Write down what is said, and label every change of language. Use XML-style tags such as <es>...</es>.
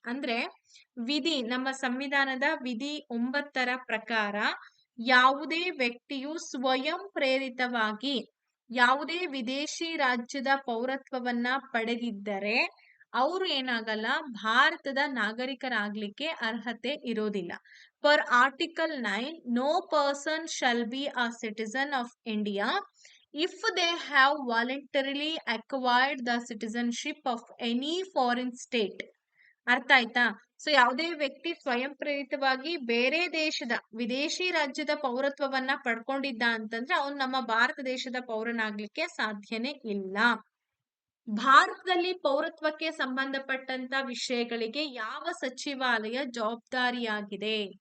<kn>ಅಂದ್ರೆ ವಿಧಿ, ನಮ್ಮ ಸಂವಿಧಾನದ ವಿಧಿ 9ರ ಪ್ರಕಾರ ಯಾವುದೇ ವ್ಯಕ್ತಿಯು ಸ್ವಯಂ ಪ್ರೇರಿತವಾಗಿ ಯಾವುದೇ ವಿದೇಶಿ ರಾಜ್ಯದ ಪೌರತ್ವವನ್ನ ಪಡೆದಿದ್ದರೆ ಅವರು ಏನಾಗಲ್ಲ, ಭಾರತದ ನಾಗರಿಕರಾಗ್ಲಿಕ್ಕೆ ಅರ್ಹತೆ ಇರೋದಿಲ್ಲ.</kn> <en>Per article 9, no person shall be a citizen of India if they have voluntarily acquired the citizenship of any foreign state.</en> <kn>ಅರ್ಥ ಆಯ್ತಾ? ಸೊ ಯಾವುದೇ ವ್ಯಕ್ತಿ ಸ್ವಯಂ ಪ್ರೇರಿತವಾಗಿ ಬೇರೆ ದೇಶದ ವಿದೇಶಿ ರಾಜ್ಯದ ಪೌರತ್ವವನ್ನ ಪಡ್ಕೊಂಡಿದ್ದ ಅಂತಂದ್ರೆ ಅವನು ನಮ್ಮ ಭಾರತ ದೇಶದ ಪೌರನಾಗ್ಲಿಕ್ಕೆ ಸಾಧ್ಯನೇ ಇಲ್ಲ. ಭಾರತದಲ್ಲಿ ಪೌರತ್ವಕ್ಕೆ ಸಂಬಂಧಪಟ್ಟಂತ ವಿಷಯಗಳಿಗೆ ಯಾವ ಸಚಿವಾಲಯ ಜವಾಬ್ದಾರಿಯಾಗಿದೆ?</kn>